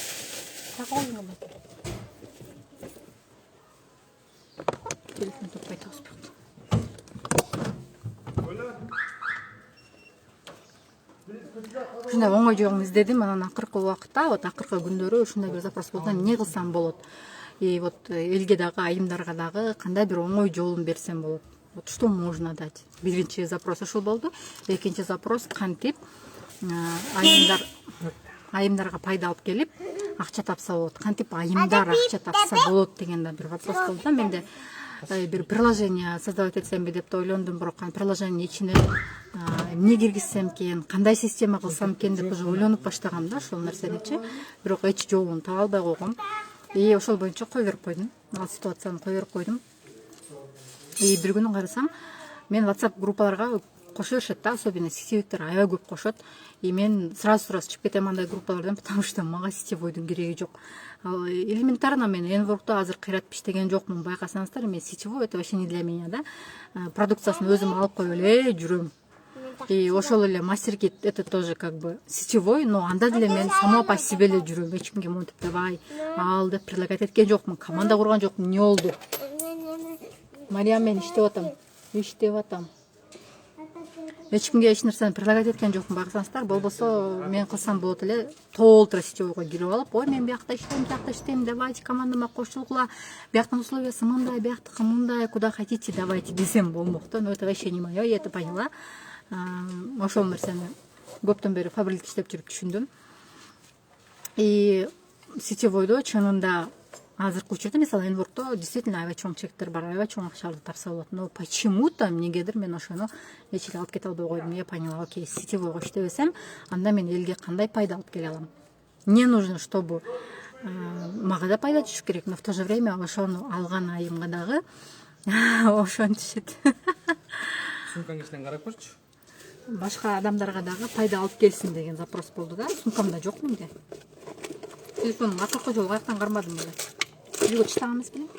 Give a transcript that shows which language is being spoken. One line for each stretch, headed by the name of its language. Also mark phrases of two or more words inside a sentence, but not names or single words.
Kyrgyz: Телефон топпай таспайт. Ушундай оңой жолун издедим, анан акыркы убакытта, вот акыркы күндөрү ушундай бир запрос болду. Эмне кылсам болот?
Russian: И вот
Kyrgyz: элге дагы, айымдарга дагы кандай бир оңой жолун берсем болот?
Russian: Вот что можно дать?
Kyrgyz: Биринчи запрос ушул болду. Экинчи запрос кантип айымдарга пайда алып келип акча тапса болот. Кантип айымдар акча тапса болот деген да бир вопрос болду да. Менде бир
Russian: приложение создавать
Kyrgyz: этсемби деп да ойлондум, бирок приложение ичине эмне киргизсем экен, кандай система кылсам экен деп уже ойлонуп баштагам да ошол нерсеничи. Бирок эч жолун таба албай койгом. И ошол боюнча кой берип койдум. Ал ситуацияны кой берип койдум. И бир күнү карасам, мен WhatsApp группаларга кошо беришет да, особенно сетевиктер аябай көп кошот. И мен сразу чыгып кетем андай группалардан,
Russian: потому что
Kyrgyz: мага сетевойдун кереги жок. Элементарно мен Enwork'та азыр кыйратып иштеген жокмун, байкасаңыздар, мен сетевой
Russian: это вообще не для меня,
Kyrgyz: да. Продукциясын өзүм алып коюп эле жүрөм. И ошол эле MasterKit
Russian: это тоже как бы сетевой, но
Kyrgyz: анда деле мен
Russian: сама по себе
Kyrgyz: эле жүрөм. Эч кимге монтип давай, ал деп предлагать эткен жокмун, команда курган жокмун. Не болду? Мариям, мен иштеп атам. Эч кимге эч нерсени предлагать эткен жокмун, байкасаңыздар. Болбосо мен кылсам болот эле, толтура сетевойго кирип алып, ой мен биякта иштейм, давайте командама кошулгула, бияктын условиясы мындай, бияктыкы мындай,
Russian: куда хотите, давайте
Kyrgyz: десем болмок да.
Russian: Но это вообще не моё, я это поняла.
Kyrgyz: Ошол нерсени көптөн бери фабрикте иштеп жүрүп түшүндүм. И сетевойдо чынында азыркы учурда, мисалы Enwork'то действительно аябай чоң чектер бар, аябай чоң акчаларды тапса болот.
Russian: Но почему-то
Kyrgyz: эмнегедир мен ошону эч эле алып кете албай койдум.
Russian: Я поняла, окей,
Kyrgyz: сетевойго иштебесем, анда мен элге кандай пайда алып келе алам?
Russian: Мне нужно, чтобы
Kyrgyz: мага да пайда түшүш керек,
Russian: но в то же время
Kyrgyz: ошону алган айымга дагы ошону түшөт. Сумкаңдын ичинен карап көрчү. Башка адамдарга дагы пайда алып келсин деген запрос болду да. Сумкамда жок менде. Телефонун акыркы жолу каяктан кармадым эле. Үйгө чыгам эмес белем.